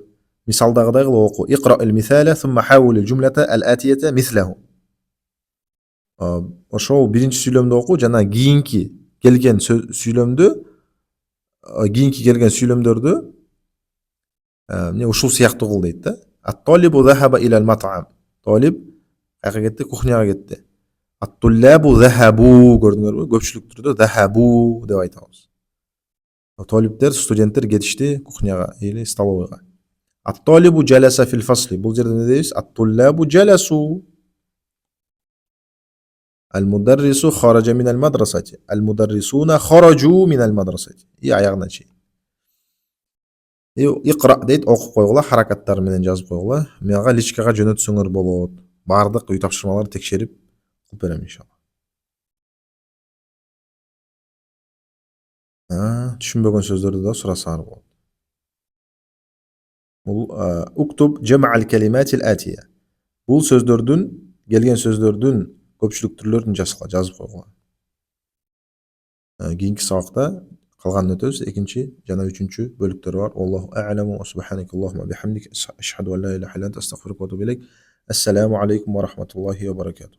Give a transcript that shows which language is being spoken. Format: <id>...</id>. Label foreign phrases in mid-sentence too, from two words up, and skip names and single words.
<ky>Мисалдагыдай кылып оку.</ky> <ar>اقرأ المثال ثم حول الجملة الآتية مثله.</ar> <ky>Ошол биринчи сүйлөмдү оку, жана кийинки келген сүйлөмдөрдү эмне ушул сыяктуу кыл дейт да.</ky> <ar>الطالب ذهب إلى المطعم.</ar> <ky>Талиб кайга кетти? Кухняга кетти.</ky> <ar>الطلاب ذهبوا,</ar> <ky>көрдүңөрбү? Көпчүлүк түрдө захабу деп айтабыз. Талиптер, студенттер кетишти кухняга или столовыйга.</ky> <ar>الطالب جلس في الفصل.</ar> <ky>Бул жерде не дейбиз?</ky> <ar>الطلاب جلسوا. المدرس خرج من المدرسة. المدرسون خرجوا من المدرسة.</ar> <ky>И аягына чейин. Иқра дейт, окуп койгула, харакаттар менен жазып койгула. Мага личкага жөнөтсөңөр болот. Бардык үй тапшырмаларды текшерип кылып берем иншалла. Түшүнбөгөн сөздөрдү да сурасаңар болот.</ky> <ar>Бул اكتب جمع الكلمات الآتية.</ar> <ky>Бул сөздөрдүн, келген сөздөрдүн көпчүлүк түрлөрүн жазып койгула. Кийинки сабакта калганын өтөбүз. Экинчи жана үчүнчү бөлүктөр бар.</ky> <ar>الله أعلم وسبحانك اللهم وبحمدك أشهد أن لا إله إلا أنت أستغفرك وأتوب إليك. السلام عليكم ورحمة الله وبركاته.</ar>